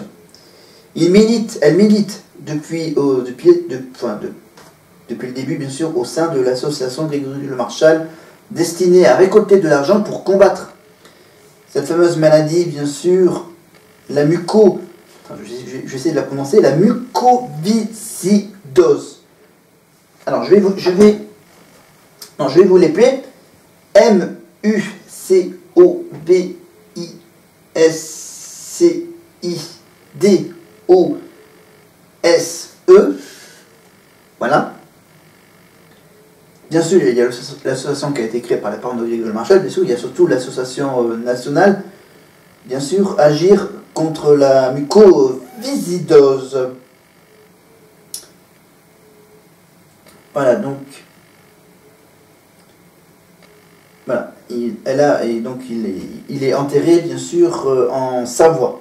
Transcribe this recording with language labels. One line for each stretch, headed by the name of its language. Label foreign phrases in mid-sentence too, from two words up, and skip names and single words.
French: Elle milite depuis le début, bien sûr, au sein de l'association Grégory Le Marchal, destinée à récolter de l'argent pour combattre cette fameuse maladie, bien sûr, la je vais essayer de la prononcer, la mucoviscidose. Alors, je vais vous l'épeler. M-U-C-O-V-I-S-C-I-D-O-S-E. Voilà. Bien sûr, il y a l'association qui a été créée par les parents de Grégory Le Marchal. Bien sûr, il y a surtout l'association nationale, bien sûr, Agir contre la mucoviscidose. Voilà, donc voilà, il est enterré, bien sûr, en Savoie.